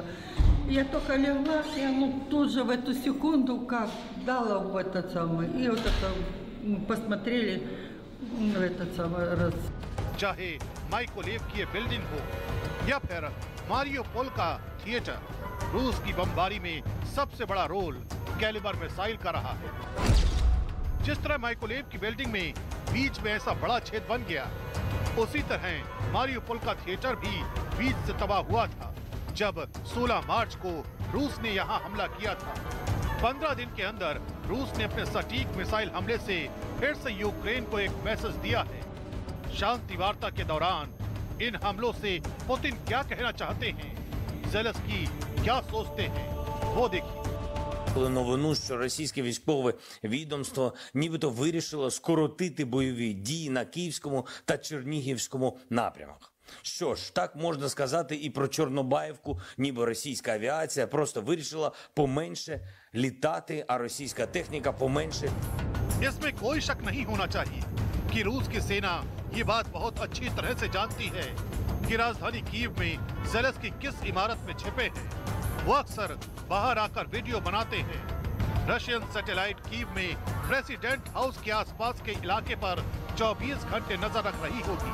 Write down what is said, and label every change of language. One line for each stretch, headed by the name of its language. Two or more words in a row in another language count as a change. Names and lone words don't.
Russian: Я только легла, и тут же в эту секунду как дала в этот самый, и вот это посмотрели в этот самый раз.
Hindi: चाहे माइकोलेव की ये बिल्डिंग हो या फिर मारियोपोल का थिएटर, रूस की बमबारी में सबसे बड़ा रोल कैलिबर मिसाइल का रहा है। जिस तरह माइकोलेव की बिल्डिंग में बीच में ऐसा बड़ा छेद बन गया, उसी तरह मारियोपोल का थिएटर भी बीच से तबाह हुआ था जब 16 मार्च को रूस ने यहां हमला किया था। 15 दिन के अंदर रूस ने अपने सटीक मिसाइल हमले से फिर से यूक्रेन को एक मैसेज दिया है। शांति वार्ता के दौरान इन हमलों से पुतिन क्या कहना चाहते हैं, ज़ेलेंस्की क्या सोचते हैं, वो देखिए।
Ukrainian: новину, що російське військове відомство нібито вирішило скоротити бойові дії на Київському та Чернігівському напрямах. Що ж, так можна сказати і про Чорнобаївку, ніби російська авіація просто вирішила поменше літати, а російська техніка поменше.
Hindi: इसमें कोई शक नहीं होना चाहिए कि रूस की सेना ये बात बहुत अच्छी तरह से जानती है कि राजधानी कीव में ज़ेलेंस्की किस इमारत में छिपे हैं। वो अक्सर बाहर आकर वीडियो बनाते हैं।
English: Russian satellite
Hindi: कीव में प्रेसिडेंट हाउस के आसपास के इलाके पर 24 घंटे नजर रख रही होगी।